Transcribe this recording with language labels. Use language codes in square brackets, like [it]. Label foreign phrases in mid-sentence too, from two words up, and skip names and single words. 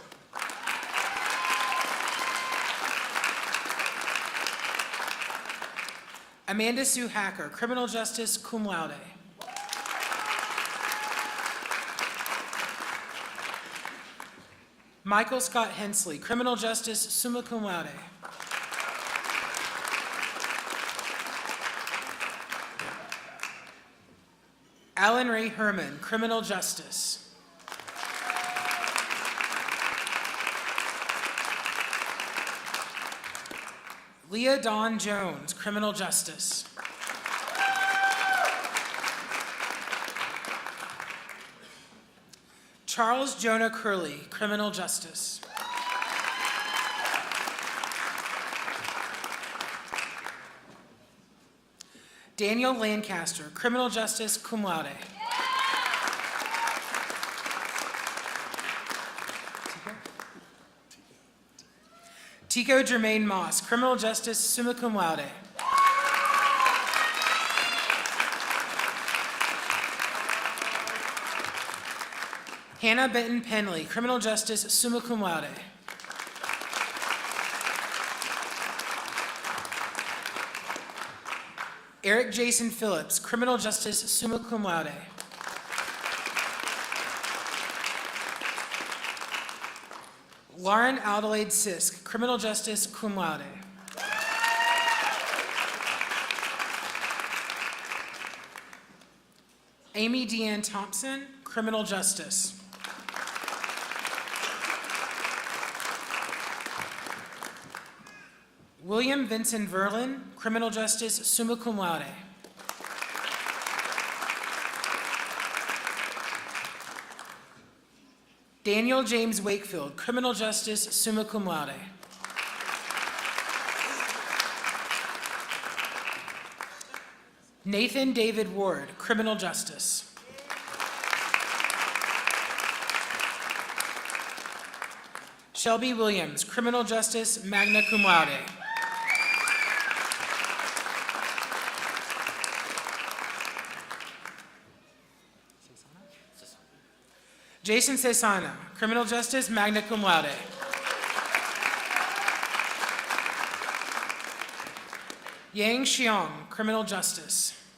[en] Amanda Sue Hacker, Criminal Justice, [la] cum laude. [en] Michael Scott Hensley, Criminal Justice, [la] summa cum laude. [en] Alan Ray Herman, Criminal Justice. Leah Dawn Jones, Criminal Justice. Charles Jonah Curley, Criminal Justice. Daniel Lancaster, Criminal Justice, [la] cum laude. [en] Tico Jermaine Moss, Criminal Justice, [la] summa cum laude. [en] Hannah Benton Penley, Criminal Justice, [la] summa cum laude. [en] Eric Jason Phillips, Criminal Justice, [la] summa cum laude. [en] Lauren Adelaide Sisk, Criminal Justice, [la] cum laude. [en] Amy Deanne Thompson, Criminal Justice. William Vincent Verlin, Criminal Justice, [la] summa cum laude. [en] Daniel James Wakefield, Criminal Justice, [la] summa cum laude. [en] Nathan David Ward, Criminal Justice. Shelby Williams, Criminal Justice, [la] magna cum laude. [en] Jason Cesana, Criminal Justice, [la] magna cum laude. [en] Yang Xiong, Criminal Justice.